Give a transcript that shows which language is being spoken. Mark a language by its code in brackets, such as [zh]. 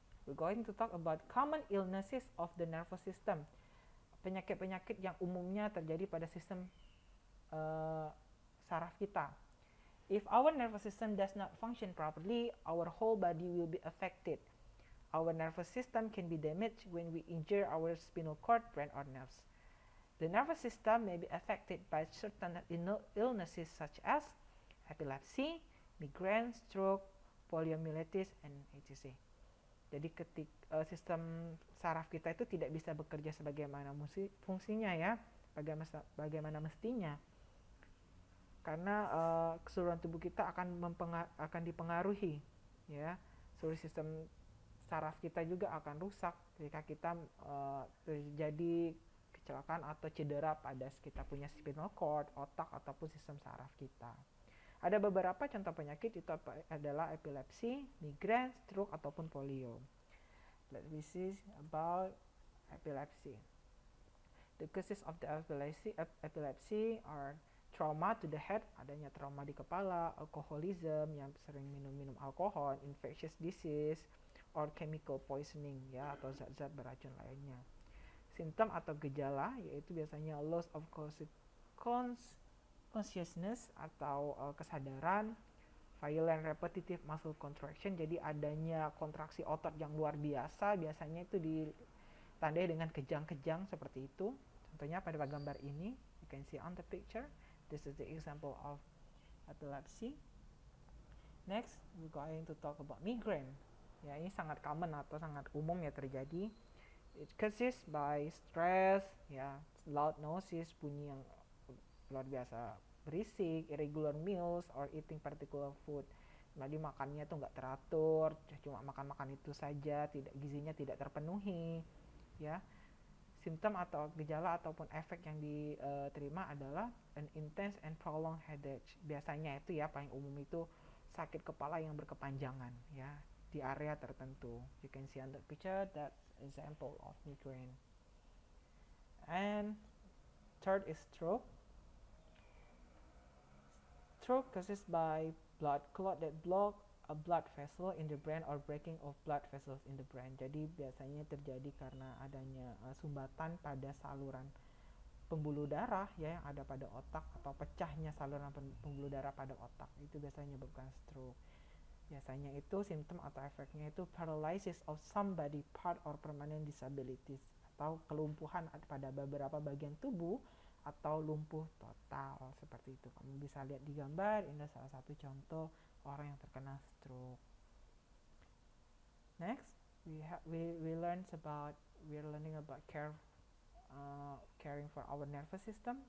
[en] we're going to talk about common illnesses of the nervous system. [id] Penyakit-penyakit yang umumnya terjadi pada sistem saraf kita. [en] If our nervous system does not function properly, our whole body will be affected. Our nervous system can be damaged when we injure our spinal cord, brain, or nerves. The nervous system may be affected by certain illnesses such as epilepsy, migraine, stroke, poliomyelitis, and etc. [id] Jadi sistem saraf kita itu tidak bisa bekerja sebagaimana fungsinya ya, bagaimana mestinya. Karena keseluruhan tubuh kita akan dipengaruhi, ya. Seluruh sistem saraf kita juga akan rusak jika kita terjadi kecelakaan atau cedera pada kita punya spinal cord, otak ataupun sistem saraf kita. Ada beberapa contoh penyakit itu adalah epilepsi, migraine, stroke ataupun polio. [en] Let's see about epilepsy. The causes of the epilepsy are trauma to the head, [id] adanya trauma di kepala, [en] alcoholism, [id] yang sering minum alkohol, [en] infectious disease, or chemical poisoning, ya, [id] atau zat-zat beracun lainnya. Simptom atau gejala yaitu biasanya [en] loss of consciousness [id] atau kesadaran, [en] violent repetitive muscle contraction, [id] jadi adanya kontraksi otot yang luar biasa, biasanya itu ditandai dengan kejang-kejang seperti itu. Contohnya pada gambar ini, [en] you can see on the picture. This is the example of epilepsy. Next, we're going to talk about migraine. [id] Ya, ini sangat common atau sangat umum ya terjadi. [en] It causes by stress, ya, loud noises, [id] bunyi yang luar biasa berisik, [en] irregular meals, or eating particular food. [id] Jadi makannya tuh nggak teratur, cuma makan itu saja, gizinya tidak terpenuhi, ya. Simptom atau gejala ataupun efek yang diterima adalah [en] an intense and prolonged headache. [id] Biasanya itu ya paling umum itu sakit kepala yang berkepanjangan ya di area tertentu. [en] You can see on the picture that example of migraine. And third is stroke. Stroke causes by blood clot that block a blood vessel in the brain or breaking of blood vessels in the brain. [id] Jadi biasanya terjadi karena adanya sumbatan pada saluran pembuluh darah ya yang ada pada otak atau pecahnya saluran pembuluh darah pada otak. Itu biasanya menyebabkan stroke. Biasanya itu simptom atau efeknya itu [en] paralysis of some body part or permanent disabilities [id] atau kelumpuhan pada beberapa bagian tubuh atau lumpuh total seperti itu. Kamu bisa lihat di gambar, ini salah satu contoh orang yang terkena stroke. [en] Next, we're learning about caring for our nervous system.